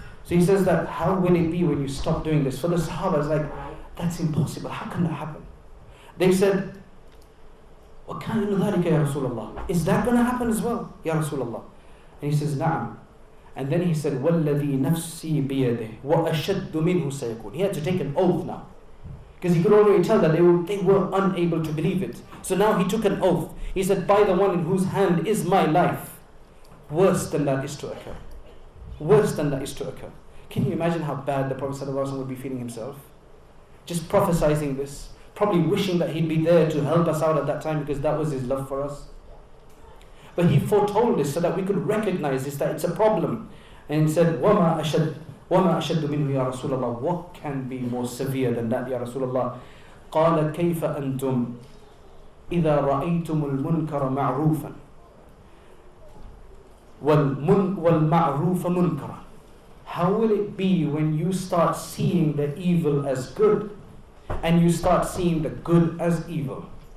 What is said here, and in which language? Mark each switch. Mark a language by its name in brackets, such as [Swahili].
[English] So he says that, how will it be when you stop doing this? For the Sahaba, it's like, that's impossible. How can that happen? They said, [Arabic] وَكَانَ ذَلِكَ يَا رَسُولَ اللَّهِ. [English] Is that going to happen as well, Ya Rasulullah? And he says, [Arabic] نعم. [English] And then he said, [Arabic] وَالَّذِي نَفْسِي بِيَدِهِ وَأَشَدُّ مِنْهُ سَيَكُونَ. [English] He had to take an oath now. Because he could already tell that they were unable to believe it. So now he took an oath. He said, by the one in whose hand is my life, worse than that is to occur. Worse than that is to occur. Can you imagine how bad the Prophet ﷺ would be feeling himself? Just prophesizing this. Probably wishing that he'd be there to help us out at that time, because that was his love for us. But he foretold this so that we could recognize this, that it's a problem. And he said, [Arabic] وَمَا أَشَدُّ مِنْهُ يَا رَسُولَ اللَّهِ. [English] What can be more severe than that, Ya Rasulullah? [Arabic] قَالَ كَيْفَ أَنْتُمْ إِذَا رَأَيْتُمُ الْمُنْكَرَ مَعْرُوفًا وَالْمَعْرُوفَ مُنْكَرًا. [English] How will it be when you start seeing the evil as good and you start seeing the good as evil?